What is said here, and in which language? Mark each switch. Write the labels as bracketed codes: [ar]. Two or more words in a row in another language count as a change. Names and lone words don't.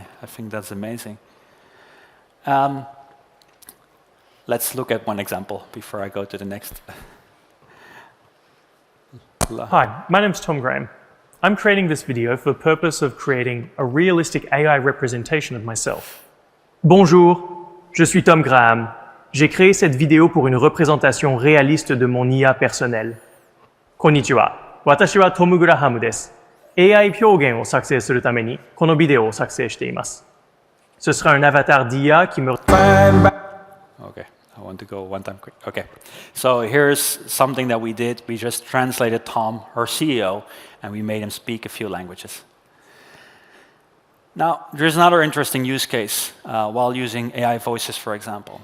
[en] I think that's amazing. Let's look at one example before I go to the next. Hi, my name's Tom Graham. I'm creating this video for the purpose of creating a realistic AI representation of myself. [fr] Bonjour, je suis Tom Graham. J'ai créé cette vidéo pour une représentation réaliste de mon IA personnel. [ja] こんにちは、私は Tom Graham です. AI 表現を作成するためにこのビデオを作成しています。 [fr] Ce sera un avatar d'IA qui me... [en] Okay, I want to go one time quick. Okay, so here's something that we did. We just translated Tom, our CEO, and we made him speak a few languages. Now, there's another interesting use case while using AI voices, for example.